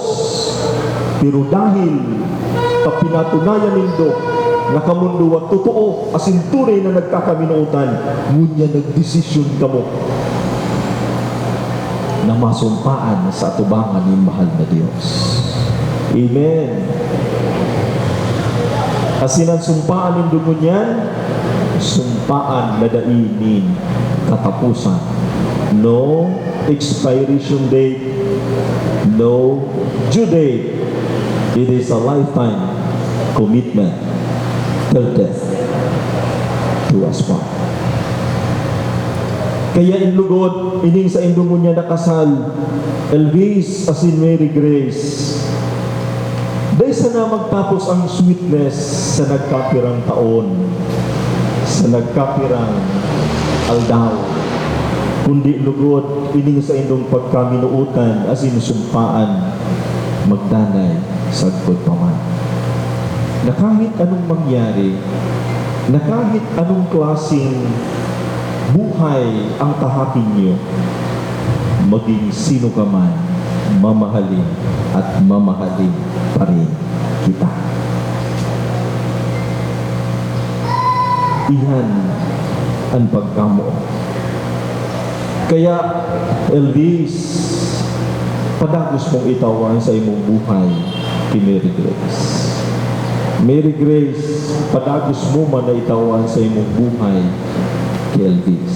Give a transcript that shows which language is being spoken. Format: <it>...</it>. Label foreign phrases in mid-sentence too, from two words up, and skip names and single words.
<bik>Pero dahil pinatunayan nindo na kamundo at totoo asin tunay na nagkakaminuutan, ngunya nagdesisyon kamo na masumpaan sa atubangan ni mahal na Diyos. Amen. Asin ang sumpaan nindo ngunyan, sumpaan na dainin katapusan.</bik> <en>No expiration date, no due date. It is a lifetime commitment till death to us part.</en> <bik>Kaya inlugod, ining sa indungo niya nakasal, Elvis as in Mary Grace. Dahil sana magtapos ang sweetness sa nagkapirang taon, sa nagkapirang aldaw. Kundi lugod, ining sa indong pagkaminuutan as in sumpaan, magdanay sagpod paman.</bik> <tl>Na kahit anong mangyari, na kahit anong klaseng buhay ang tahakin niyo, maging sino ka man, mamahalin at mamahalin pa rin kita.</tl> <bik>Iyan ang pagkamo. Kaya, Elvis, padagos mong itawan sa imong buhay kay Mary Grace. Mary Grace, padagos mo man na itawan sa imong buhay kay Elvis.</bik>